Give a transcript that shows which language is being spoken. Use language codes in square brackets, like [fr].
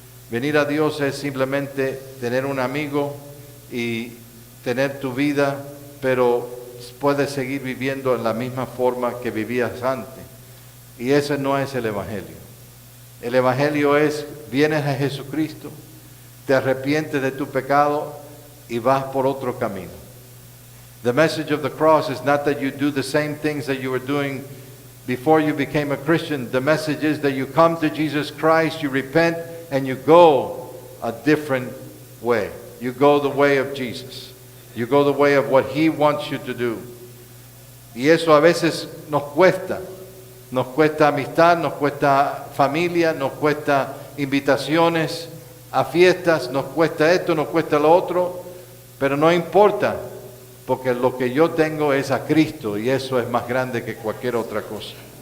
[es] Venir a Dios es simplemente tener un amigo y tener tu vida, pero puedes seguir viviendo en la misma forma que vivías antes. Y ese no es el Evangelio. El Evangelio es, vienes a Jesucristo, te arrepientes de tu pecado y vas por otro camino. [en] The message of the cross is not that you do the same things that you were doing before you became a Christian. The message is that you come to Jesus Christ, you repent, and you go a different way. You go the way of Jesus. You go the way of what He wants you to do. [es] Y eso a veces nos cuesta. Nos cuesta amistad, nos cuesta familia, nos cuesta invitaciones a fiestas, nos cuesta esto, nos cuesta lo otro, pero no importa, porque lo que yo tengo es a Cristo y eso es más grande que cualquier otra cosa.